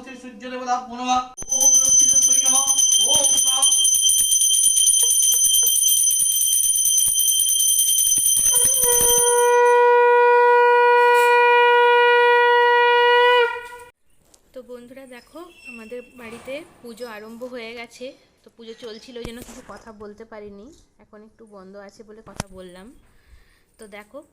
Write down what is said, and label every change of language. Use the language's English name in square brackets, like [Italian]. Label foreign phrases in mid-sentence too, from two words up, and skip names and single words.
[Sanskrit] श्री सूर्य देवता नमः ओम लक्ष्मी नमः ओम शाम। [Bangla] তো বন্ধুরা দেখো আমাদের বাড়িতে পুজো আরম্ভ হয়ে গেছে, তো পুজো চলছিল ওই জন্য কিছু কথা বলতে পারিনি, এখন একটু বন্ধ আছে বলে কথা বললাম।